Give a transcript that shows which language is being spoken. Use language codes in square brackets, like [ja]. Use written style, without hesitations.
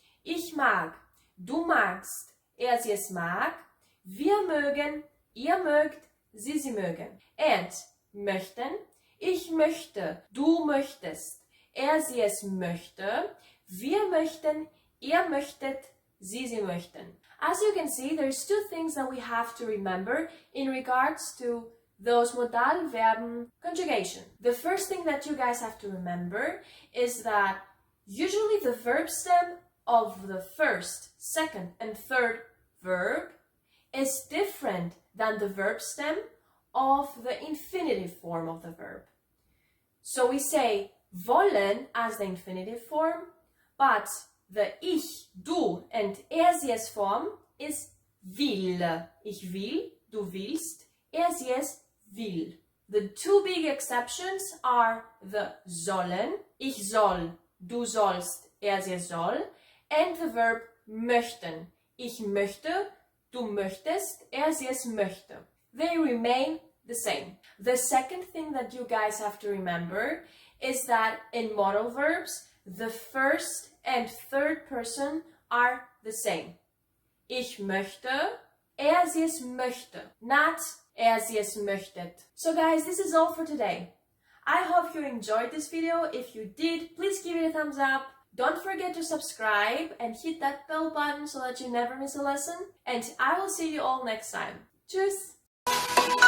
[de] Ich mag, du magst, sie es mag, wir mögen, ihr mögt, sie mögen. And möchten, ich möchte, du möchtest, sie es möchte, wir möchten, ihr möchtet, sie möchten. [en] As you can see, there's two things that we have to remember in regards to those Modalverben conjugation. The first thing that you guys have to remember is that usually the verb stem of the first, second, and third verb is different than the verb stem of the infinitive form of the verb. So we say wollen as the infinitive form, but the ich, du, and sie es form is will. [de] Ich will, du willst, sie es will. [en] The two big exceptions are the sollen, [de] ich soll, du sollst, sie es soll, [en] and the verb möchten. [de] Ich möchte, du möchtest, sie es möchte. [en] They remain the same. The second thing that you guys have to remember is that in modal verbs, the first and third person are the same. [de] Ich möchte, sie es möchte, not sie es möchtet. [en] So guys, this is all for today. I hope you enjoyed this video. If you did, please give it a thumbs up. Don't forget to subscribe and hit that bell button so that you never miss a lesson. And I will see you all next time. Tschüss!